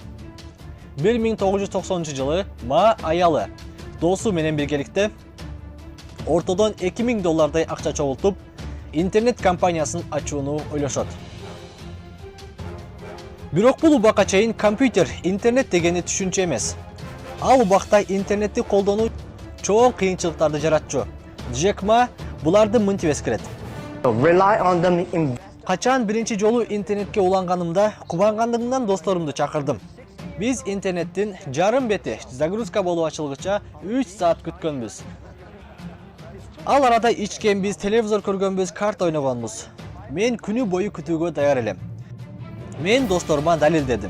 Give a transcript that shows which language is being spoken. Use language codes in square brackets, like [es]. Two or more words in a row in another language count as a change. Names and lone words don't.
[ky] 1990 жылы Ма аялы досу менен биргеликте ортодон 2000 доллардай акча чогултуп, интернет компаниясын ачууну ойлошот. Бирок бул убакка чейин компьютер, интернет дегени түшүнчө эмес. Ал убакта интернетти колдонуу чоң кыйынчылыктарды жаратчу. Джек Ма буларды мынтип эскерет. Rely on them in Качан биринчи жолу интернетке уланганымда кубангандыгымдан досторумду чакырдым. Биз интернеттин жарым бети загрузка болуп ачылгыча 3 саат күткөнбүз. Ал арада ичкенбиз, телевизор көргөнбүз, карта ойногонбуз. Мен күнү бою күтүүгө даяр элем. Мен досторума далилдедим.